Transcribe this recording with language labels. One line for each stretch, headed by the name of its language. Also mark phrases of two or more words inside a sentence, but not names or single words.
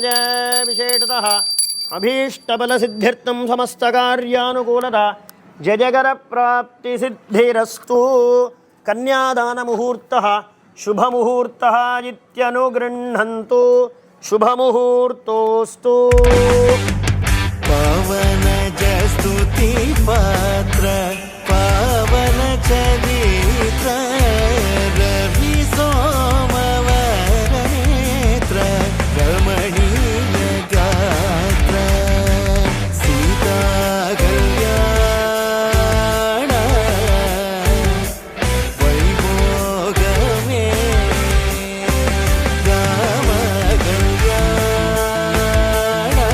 Sanskrit: विशेषतः अभीष्टफलसिद्ध्यर्थं समस्तकार्यानुकूलता जयकरप्राप्तिसिद्धिरस्तु. कन्यादानमुहूर्तः शुभमुहूर्तः इत्यनुगृह्णन्तु. शुभमुहूर्तोस्तु. പവനജസ്തുതി स्तुति पात्र पावन चरित्र रवि सोमवर नेत्र रमणीय गात्र सीता कल्याण वैभोगमे राम कल्याण